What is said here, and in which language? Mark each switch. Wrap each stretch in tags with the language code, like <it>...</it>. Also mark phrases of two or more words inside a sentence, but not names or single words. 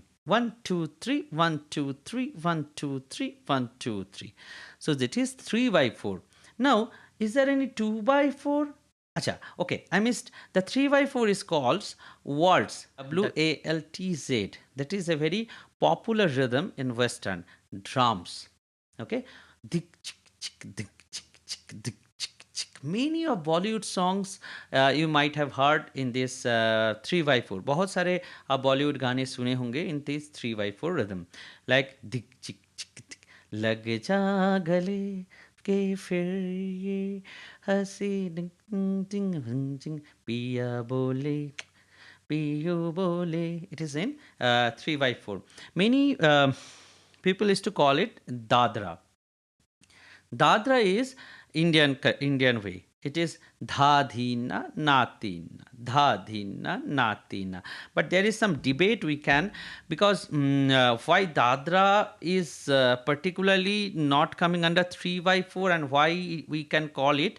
<en>1 2 3, 1 2 3, 1 2 3, 1 2 3. So that is 3 by 4. Now, is there any 2 by 4? Acha, okay, I missed. The 3 by 4 is called waltz, WALTZ. That is a very popular rhythm in Western drums. Okay, dik chik chik dik chik chik dik. Many of Bollywood songs you might have heard in this 3 by 4.</en> <hi>बहुत सारे आप बॉलीवुड गाने सुने होंगे</hi> <en>in this 3 by 4 rhythm, like दिक चिक चिक दिक,</en> <hi>लग जा गले के फिर ये हंसी डिंग डिंग डिंग, पिया बोले पियो बोले.</hi> <en>It is in 3 by 4. Many people used to call it Dadra. Dadra is Indian way. It is dha dhina natina, dha dhina natina. But there is some debate we can, because why Dadra is particularly not coming under 3 by 4 and why we can call it.</en>